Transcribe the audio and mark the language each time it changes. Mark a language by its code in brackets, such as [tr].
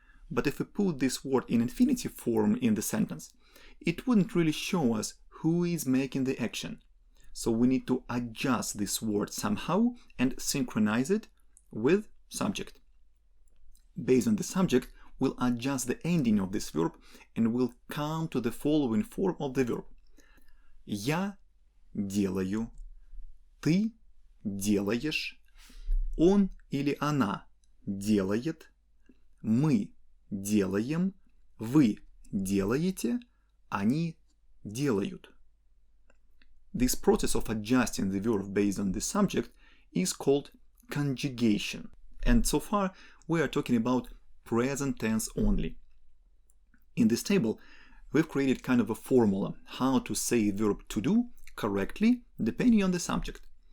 [en] But if we put this word in infinitive form in the sentence, it wouldn't really show us who is making the action. So we need to adjust this word somehow and synchronize it with subject. Based on the subject, we'll adjust the ending of this verb and we'll come to the following form of the verb. [ru] Я делаю, ты делаешь, он или она делает, мы делаем, вы делаете, они делают. [en] This process of adjusting the verb based on the subject is called conjugation. And so far, we are talking about present tense only. In this table, we've created kind of a formula how to say verb to do correctly depending on the subject.